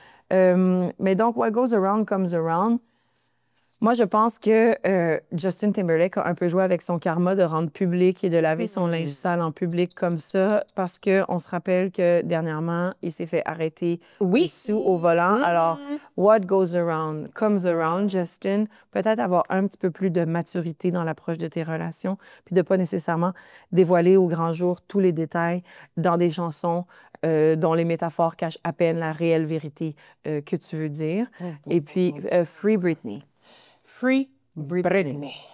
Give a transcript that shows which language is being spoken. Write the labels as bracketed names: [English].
[French] Mais donc, What Goes Around Comes Around. Moi, je pense que Justin Timberlake a un peu joué avec son karma de rendre public et de laver son linge sale en public comme ça, parce qu'on se rappelle que dernièrement, il s'est fait arrêter sous au volant. [English] Alors, what goes around comes around, Justin. [French] Peut-être avoir un petit peu plus de maturité dans l'approche de tes relations, puis de pas nécessairement dévoiler au grand jour tous les détails dans des chansons dont les métaphores cachent à peine la réelle vérité que tu veux dire. Et puis, Free Britney. [English] Free Britney.